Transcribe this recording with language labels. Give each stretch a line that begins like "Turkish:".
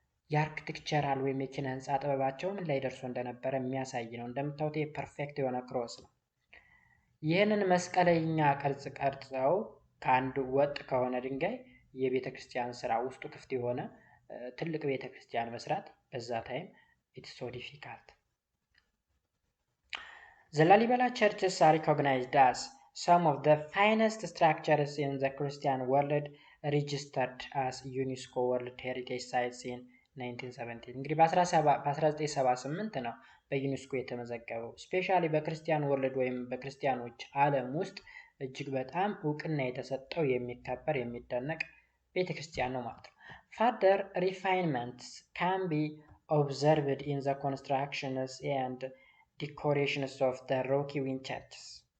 Amharic: የአርክቴክቸራል ወይም የኪነ ህንፃ ጥበባቸው ምን ላይ ደርሶ እንደነበረ የሚያሳይ ነው። እንደምታዩት የፐርፌክት የሆነ ክሮስ ነው። ይህንን መስቀለኛ ቅርጽ ቀርጸው ከአንድ ወጥ ከሆነ ድንጋይ የቤተ ክርስቲያን ስራ ውስጡ ክፍት የሆነ ትልቅ ቤተ ክርስቲያን መስራት በዛ ታይም
English: it's so difficult. The Lalibela churches are recognized as some of the finest structures in the Christian world, registered as UNESCO World Heritage Sites in 1970.
Amharic: እንግዲህ በ1978 ነው በዩኔስኮ የተመዘገበው። ስፔሻሊ በክርስቲያን ወርልድ ወይም በክርስቲያኖች ዓለም ውስጥ እጅግ በጣም እውቅና የተሰጠው የሚከበር የሚደነቅ ቤተክርስቲያን ነው ማለት ነው።
English: Further refinements can be observed in the constructions and decorations of the Rocky Wing churches.